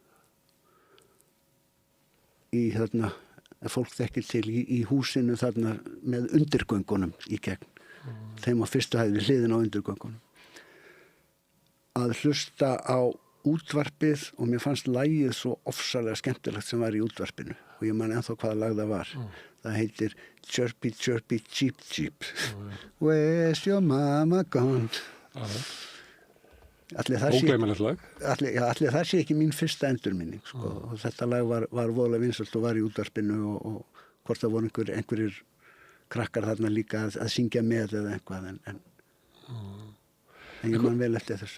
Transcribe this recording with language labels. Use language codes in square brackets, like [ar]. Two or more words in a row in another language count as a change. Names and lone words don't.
[is] Í fólk þekkir til í húsinu þarna með undirgöngunum í gegn. Þeim á fyrstu hæð við hliðina á undirgöngunum. Að hlusta á útvarpið og mér fannst lagið svo ofsalega skemmtilegt sem var í útvarpinu og ég man ennþá hvaða lag það var. Það heitir Chirpy Chirpy Cheep Cheep. [en] Where's your mama gone? [is] Ógleymanlegt lag. Allir það sé ekki mín fyrsta endurminning, sko. Og þetta lag var voðalega vinsælt og var í útvarpinu og hvort það voru einhverjir krakkar þarna líka að syngja með eða eitthvað en ég man vel eftir þessu.